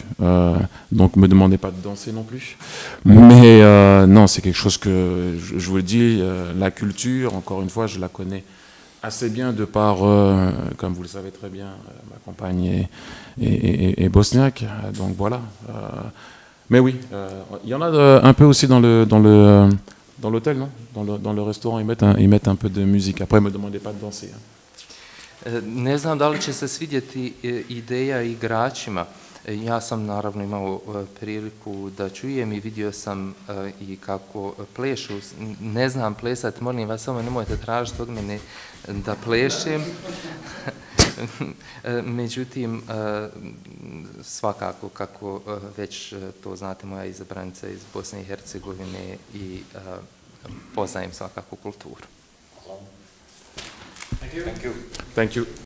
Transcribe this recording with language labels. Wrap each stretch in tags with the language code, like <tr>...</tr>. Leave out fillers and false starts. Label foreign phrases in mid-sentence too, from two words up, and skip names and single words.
<fr>Donc ne me demandez pas de danser non plus. Mais non, c'est quelque chose que, je vous le dis, la culture, encore une fois, je la connais assez bien de par, comme vous le savez très bien, ma compagne est bosniaque. Donc voilà. Mais oui, il y en a un peu aussi dans l'hôtel, non? Dans le restaurant, ils mettent un peu de musique. Après, ne me demandez pas de danser.</fr> <bs>Ne znam da li će se svidjeti ideja igračima. Ja sam naravno imao priliku da čujem i vidio sam i kako plešu. Ne znam plesati, molim vas, samo nemojte tražiti od mene da plešem. Međutim, svakako, kako već to znate, moja izabranica iz Bosne i Hercegovine i poznajem svakako kulturu.</bs> <en>Thank you.</en>